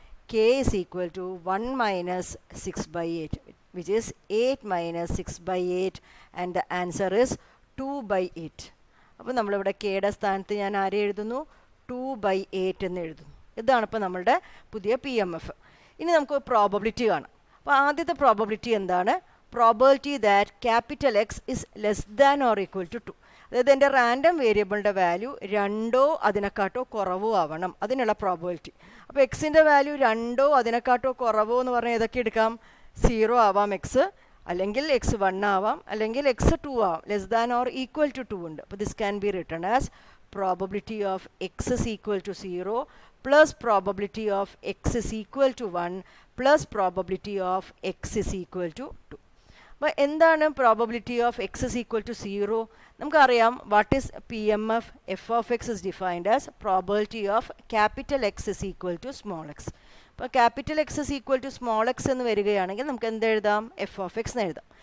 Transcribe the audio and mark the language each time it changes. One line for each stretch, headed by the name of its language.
English: K is equal to 1 minus 6/8, which is 8 minus 6/8, and the answer is 2/8.
Malayalam: അപ്പോൾ നമ്മളിവിടെ കെയുടെ സ്ഥാനത്ത് ഞാൻ ആരെ എഴുതുന്നു? 2/8 എന്ന് എഴുതുന്നു. ഇതാണ് ഇപ്പോൾ നമ്മളുടെ പുതിയ PMF. ഇനി നമുക്ക് പ്രോബബിലിറ്റി കാണാം. അപ്പോൾ ആദ്യത്തെ പ്രോബബിലിറ്റി എന്താണ്?
English: Probability that capital X is less than or equal to 2.
Malayalam: അതായത് എൻ്റെ റാൻഡം വേരിയബിളിൻ്റെ വാല്യൂ 2 അതിനെക്കാട്ടോ കുറവോ ആവണം, അതിനുള്ള പ്രോബബിലിറ്റി. അപ്പോൾ എക്സിൻ്റെ വാല്യൂ 2 അതിനെക്കാട്ടോ കുറവോ എന്ന് പറഞ്ഞാൽ ഏതൊക്കെ എടുക്കാം? 0 ആവാം എക്സ്, അല്ലെങ്കിൽ എക്സ് 1 ആവാം, അല്ലെങ്കിൽ എക്സ് 2 ആവാം.
English: Less than or equal to 2 ഉണ്ട്. അപ്പോൾ this can be written as probability of x is equal to 0 plus probability of x is equal to 1 plus probability of x is equal to 2.
Malayalam: അപ്പോൾ എന്താണ്
English: Probability of X is equal to 0?
Malayalam: നമുക്കറിയാം
English: What is PMF. F of X is defined as probability of capital X is equal to small X. അപ്പോൾ capital X is equal to small X
Malayalam: എന്ന് വരികയാണെങ്കിൽ നമുക്ക് എന്ത് എഴുതാം?
English: F of X
Malayalam: എന്ന് എഴുതാം.